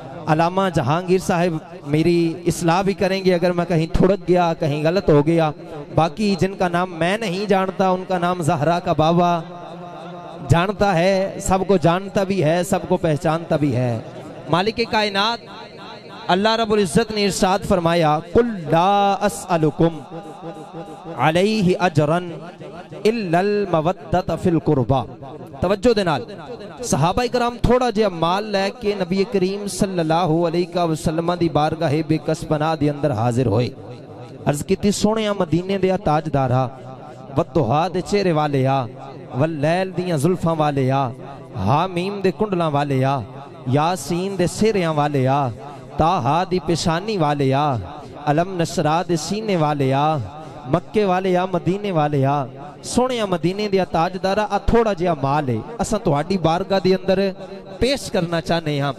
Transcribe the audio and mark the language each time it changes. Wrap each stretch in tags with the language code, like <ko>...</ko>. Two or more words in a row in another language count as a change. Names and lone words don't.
<ur>علامہ جہانگیر صاحب میری اصلاح بھی کریں گے اگر میں کہیں تھڑک گیا، کہیں غلط ہو گیا. باقی جن کا نام میں نہیں جانتا ان کا نام زہرا کا بابا جانتا ہے، سب کو جانتا بھی ہے، سب کو پہچانتا بھی ہے. مالک کائنات اللہ رب العزت نے ارشاد فرمایا,</ur> <ar>قل لا أسألكم عليه أجرا إلا المودة في القربى.</ar> <pa>توجہ دے نال صحابہ اکرام تھوڑا جیہا مال لے کے نبی کریم</pa> <ar>صلى الله عليه وسلم</ar> <pa>دی بارگاہِ بیکس پناہ دے اندر حاضر ہوئے. عرض کیتی، سوہنیا مدینے دے تاجدارا، والضحیٰ دے چہرے والے آ، واللیل دیاں زلفاں والے آ، حٰمٓ دے کنڈلاں والے آ، یٰسین دے سہریاں والے آ، طٰہٰ دی پیشانی والے آ، الم نشرح دے سینے والے آ، مکے والے آ، مدینے والے آ، سوہنیا مدینے دیا تاجدارا آ تھوڑا جیہا مال ہے اساں تہاڈی بارگاہ دے اندر پیش کرنا چاہتے ہاں.</pa>